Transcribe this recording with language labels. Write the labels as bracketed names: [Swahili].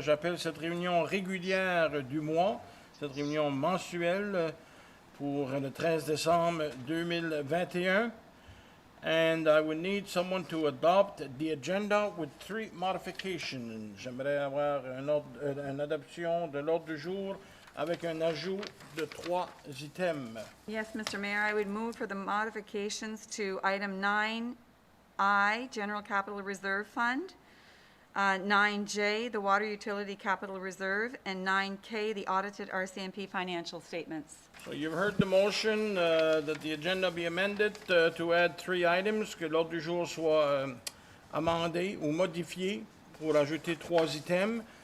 [French] J'appelle cette réunion régulière du mois, cette réunion mensuelle pour le 13 décembre 2021. [English] And I would need someone to adopt the agenda with 3 modifications. [French] J'aimerais avoir une adoption de l'ordre du jour avec un ajout de 3 items. [English] Yes, Mr. Mayor, I would move for the modifications to item 9I, General Capital Reserve Fund, 9J, the Water Utility Capital Reserve, and 9K, the audited RCMP financial statements. So you've heard the motion that the agenda be amended to add 3 items, [French] que l'ordre du jour soit amendé ou modifié pour ajouter 3 items.